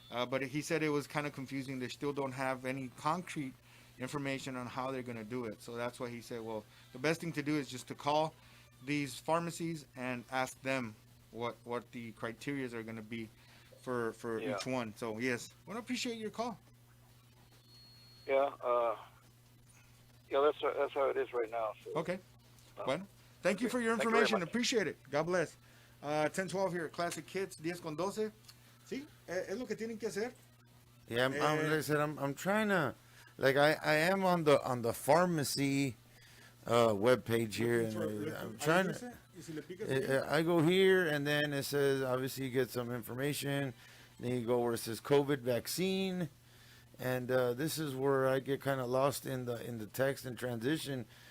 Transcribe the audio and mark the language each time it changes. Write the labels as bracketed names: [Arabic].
[English] But he said it was kind of confusing. They still don't have any concrete information on how they're going to do it. So that's why he said, well, the best thing to do is just to call these pharmacies and ask them what the criterias are going to be for each one. So yes, well, I appreciate your call. Yeah, that's how it is right now. So. Okay. Well, thank you for your information. Appreciate it. God bless. 10-12 here at Classic Kids, 10 con 12. [Spanish] Sí, es lo que tienen que hacer. [English] Yeah, like I said, I'm trying to, like I am on the pharmacy webpage here, and I'm trying to. I go here, and then it says obviously you get some information. Then you go where it says COVID vaccine, and this is where I get kind of lost in the text and transition.